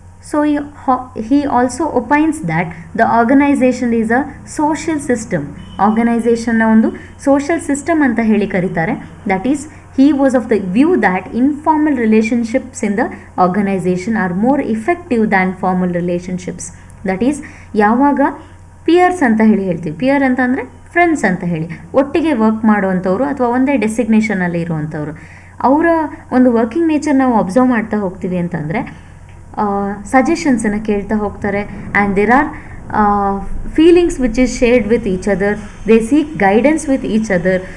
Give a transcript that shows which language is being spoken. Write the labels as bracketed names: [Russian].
[English] So he also opines that the organization is a social system. [Kannada] ಆರ್ಗನೈಸೇಷನ್ನ ಒಂದು social system ಅಂತ ಹೇಳಿ ಕರೀತಾರೆ. [English] That is he was of the view that informal relationships in the organization are more effective than formal relationships. That is [Kannada] ಯಾವಾಗ pears ಅಂತ ಹೇಳ್ತೀವಿ, pear ಅಂತ ಅಂದರೆ friends ಅಂತ ಹೇಳಿ, ಒಟ್ಟಿಗೆ ವರ್ಕ್ ಮಾಡುವಂಥವ್ರು ಅಥವಾ ಒಂದೇ ಡೆಸಿಗ್ನೇಷನಲ್ಲಿ ಇರುವಂಥವ್ರು, ಅವರ ಒಂದು ವರ್ಕಿಂಗ್ ನೇಚರ್ ನಾವು ಅಬ್ಸರ್ವ್ ಮಾಡ್ತಾ ಹೋಗ್ತೀವಿ ಅಂತಂದರೆ ಸಜೆಷನ್ಸನ್ನು ಕೇಳ್ತಾ ಹೋಗ್ತಾರೆ. [English] And there are feelings which is shared with each other, they seek guidance with each other.